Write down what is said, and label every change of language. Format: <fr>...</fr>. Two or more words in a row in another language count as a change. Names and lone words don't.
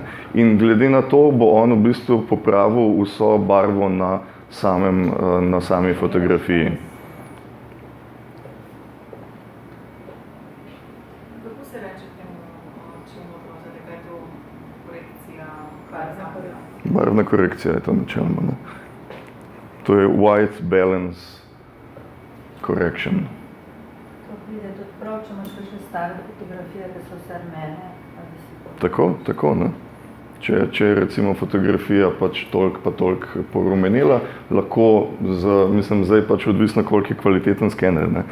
<sl>In glede na to bo on v bistvu popravil vso barvo na sami fotografiji. Kako se reče temu, čemu oprožate, kaj je to korekcija, barvna korekcija? Barvna korekcija je to načeloma, ne? To je</sl> <en>white balance correction.</en> <sl>Prav, če imaš še stare fotografije, ki so vse rumene. Tako, ne. Če je recimo fotografija pač toliko pa toliko porumenila, lahko, zdaj pač odvisno, koliko je kvaliteten skener, ne.</sl>